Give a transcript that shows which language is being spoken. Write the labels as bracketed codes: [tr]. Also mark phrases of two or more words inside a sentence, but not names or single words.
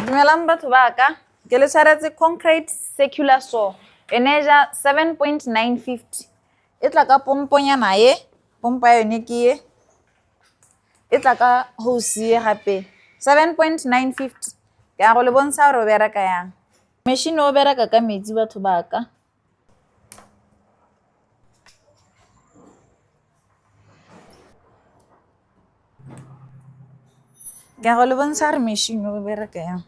[tn] Dumelang batho ba ka, ke le tshwaretse [en] concrete circular saw [tn] e measure 7.950 e tla ka pomponyana ye, pompa ya yone ke ye, e tla ka hose ye gape 7.950 ke a go le bontsha gore o bereka yang. Machine o bereka ka metsi batho ba ka. Ke a go le bontsha gore machine o bereka yang.